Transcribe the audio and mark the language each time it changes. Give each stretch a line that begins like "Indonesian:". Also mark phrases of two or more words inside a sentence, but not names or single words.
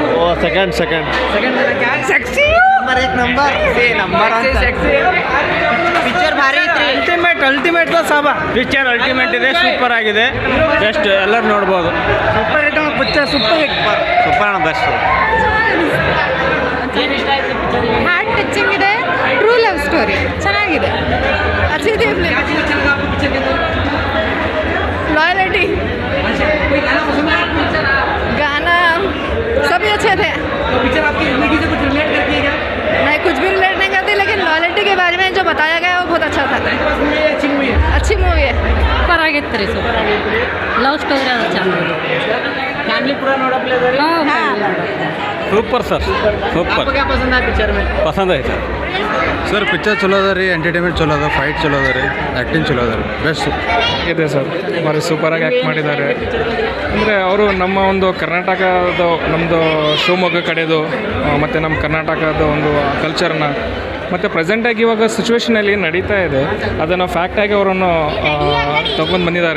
Hindi: वो सेकंड गाना क्या है? सेक्सी नंबर एक नंबर सेक्सी
Kannada: ಪಿಕ್ಚರ್ ಭಾರಿ ಐತ್ರಿ. ಅಲ್ಟಿಮೇಟ್ ಸಾಬಾ
English: picture ultimate
Kannada: ಇದೆ, ಸೂಪರ್ ಆಗಿದೆ, ಬೆಸ್ಟ್, ಎಲ್ಲರೂ ನೋಡ್ಬೋದು.
English: super hit picture, super hit super best. heart touching
Kannada: ಇದೆ,
English: true love story
Kannada: ಚೆನ್ನಾಗಿದೆ.
Hindi: ಅಜಯ್ ದೇವ್ಗನ್ लॉयल्टी गाना सभी अच्छे थे. पिक्चर आपकी जिंदगी से कुछ रिलेट करती है क्या? नहीं, कुछ भी रिलेट नहीं करती, लेकिन लॉयल्टी के बारे में जो बताया गया है वो बहुत अच्छा था. अच्छी मूवी है.
Kannada: ಸೂಪರ್ ಆಗಿತ್ತು ರೀ, ಸೂಪರ್ ಆಗಿತ್ತು.
English: love story
Kannada: ಅದು ಚೆನ್ನಾಗಿದೆ.
Hindi: फैमिली पूरा ನೋಡಪ್ಲೆ
English: super sir, super.
Hindi: आपको क्या पसंद है पिक्चर में?
Kannada: ಪಸಂದ್ ಐತೆ ಸರ್. ಪಿಕ್ಚರ್ ಚಲೋ ಅದ ರೀ, ಎಂಟರ್ಟೈನ್ಮೆಂಟ್ ಚಲೋ ಅದ, ಫೈಟ್ ಚಲೋ ಅದ ರೀ, ಆ್ಯಕ್ಟಿಂಗ್ ಚಲೋ ಅದ ರೀ, ಬೆಸ್ಟ್ ಇದೆ ಸರ್. ಭಾರಿ ಸೂಪರಾಗಿ ಆ್ಯಕ್ಟ್ ಮಾಡಿದ್ದಾರೆ. ಅಂದರೆ ಅವರು ನಮ್ಮ ಒಂದು ಕರ್ನಾಟಕದ, ನಮ್ಮದು ಶಿವಮೊಗ್ಗ ಕಡೆದು ಮತ್ತು ನಮ್ಮ ಕರ್ನಾಟಕದ ಒಂದು ಕಲ್ಚರ್ನ ಮತ್ತು ಪ್ರೆಸೆಂಟಾಗಿ ಇವಾಗ ಸಿಚುವೇಷನಲ್ಲಿ ಏನು ನಡೀತಾ ಇದೆ ಅದನ್ನು ಫ್ಯಾಕ್ಟಾಗಿ ಅವರನ್ನು ತೊಗೊಂಡು ಬಂದಿದ್ದಾರೆ.